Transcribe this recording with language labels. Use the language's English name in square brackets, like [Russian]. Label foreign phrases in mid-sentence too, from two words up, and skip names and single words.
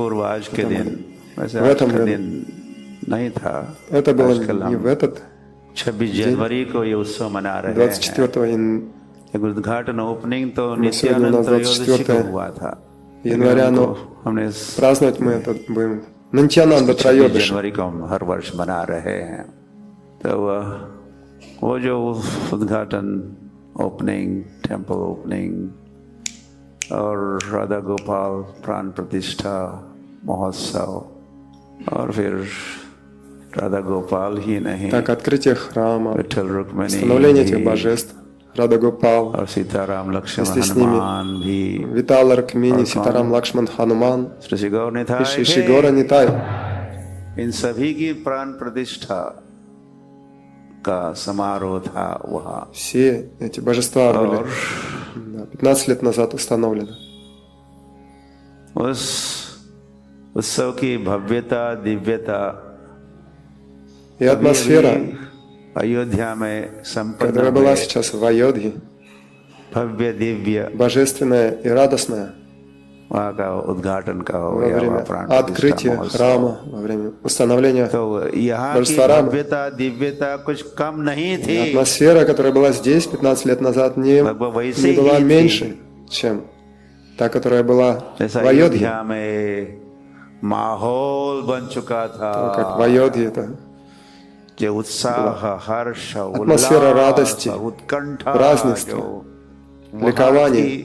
[Russian] В этом году. Это было не в этот день. 24 мы сегодня у нас 24 января, но праздновать мы это будем Нантьянанда Трайодаши. [Hindi] तो वो जो उद्घाटन [English] opening temple opening [Hindi] और राधा गोपाल प्राण प्रतिष्ठा महोत्सव और फिर राधा गोपाल ही नहीं [Russian] так открытие храма, становление этих божеств, Рада Гопал, вместе с ними Витала Рукмини, Ситарам Лакшман Хануман и Шри Гора Нитай. [Hindi] इन सभी की प्राण प्रतिष्ठा का समारोह था वहाँ. [Russian] Все эти божества были 15 лет назад установлены. [Hindi] उस उत्सव की भव्यता दिव्यता [Russian] и атмосфера, [Hindi] अयोध्या में संपन्न, [Russian] которая была сейчас в Айодхе, [Hindi] भव्य दिव्य, [Russian] божественная и радостная, [Hindi] वहाँ का उद्घाटन का हो [Russian] во время открытия храма, во время установления божества Рамы. Атмосфера, которая была здесь 15 лет назад, не была меньше, чем та, которая была в Айодхе. Как в Айодхе это атмосфера радости, празднества, ликования.